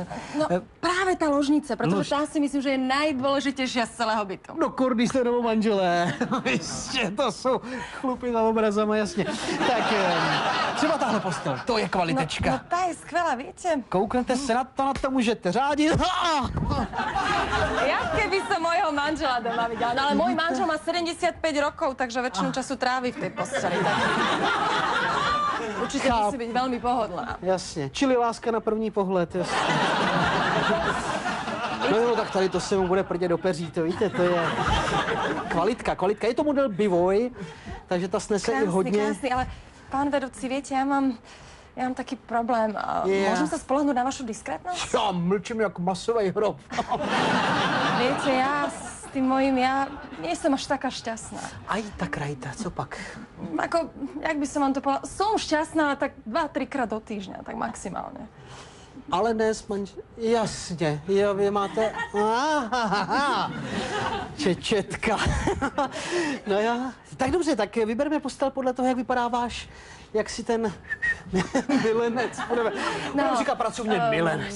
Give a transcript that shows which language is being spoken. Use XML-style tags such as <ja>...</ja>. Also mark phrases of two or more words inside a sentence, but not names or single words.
<cs>No právě ta ložnice, protože ta si myslím, že je nejdůležitější z celého bytu. No kurdy jste novomanželé. Jistě, to jsou chlupy za obrazama, jasně. Tak třeba tahle postel, to je kvalitečka. No ta je skvělá, víte? Kouknete se na to můžete řádit.</cs> <sk>Jak keby som mojho manžela doma viděla. No ale môj manžel má 75 rokov, takže väčšinu času tráví v tej posteli. Tak... Určite musí byť veľmi pohodlná.</sk> <cs>Jasně, čili láska na první pohled, jasně. No, tak tady to se mu bude prdět do peří, to víte, to je kvalitka. Je to model Bivoj, takže ta snese i hodně.</cs> <sk>Krásný, ale pán vedúci, viete, ja mám taký problém. Môžem sa spoľahnúť na vašu diskrétnosť?</sk> <cs>Já mlčím jak masový hrob.</cs> <sk>Viete, ja s tým mojím, ja nie som až taká šťastná.</sk> <cs>Aj tak rajta, co pak?</cs> <sk>Ako, jak by som vám to povedala, som šťastná, ale tak 2-3 krát do týždňa, tak maximálne. Ale dnes,</sk> <cs>jasně, jo, vy máte... Čečetka. No jo, tak dobře, tak vybereme postel podle toho, jak vypadá váš, jak si ten milenec budeme... No, říká pracovně milenec.</cs>